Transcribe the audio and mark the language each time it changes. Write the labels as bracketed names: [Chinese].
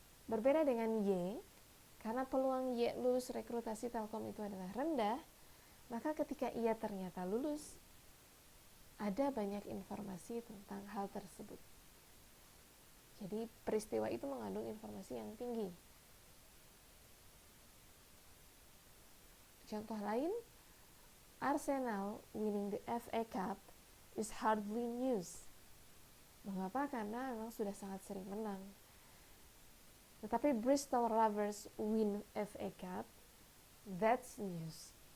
[Indonesian] Berbeda dengan Y, karena peluang Y lulus rekrutasi Telkom itu adalah rendah, maka ketika ia ternyata lulus, ada banyak informasi tentang hal tersebut. Jadi peristiwa itu mengandung informasi yang tinggi. [English] Contoh lain, Arsenal winning the FA Cup is hardly news. [Indonesian] Mengapa? Karena memang sudah sangat sering menang. [English] Tetapi Bristol Rovers win FA Cup, that's news.